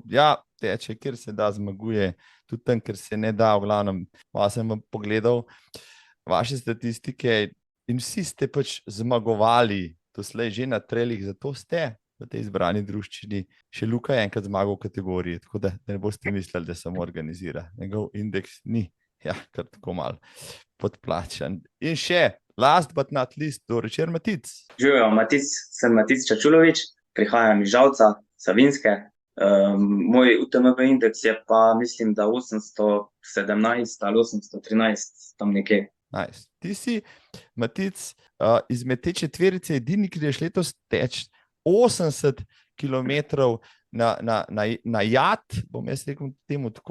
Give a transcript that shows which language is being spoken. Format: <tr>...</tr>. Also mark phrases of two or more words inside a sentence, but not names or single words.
<sl>Ja, teče, kjer se da, zmaguje, tudi tam, kjer se ne da, v glavnem, malo sem vam pogledal vaše statistike in vsi ste pač zmagovali doslej že na trailih, zato ste v tej izbrani druščini. Še Luka je enkrat zmagal v kategoriji, tako da ne boste mislili, da samo organizira. Njegov indeks ni, kar tako malo podplačan. In še,</sl> <en>last but not least,</en> <sl>Doročer Matic. Živijo, sem Matic Čačulovič, prihajam iz Žalca, Savinjske. Moj UTMB indeks je pa, mislim, da 817 ali 813, tam nekje. Nice. Ti si, Matic, izmed te četverice edini, ki greš letos teč 80 kilometrov na jat, bom jaz rekel temu tako.</sl>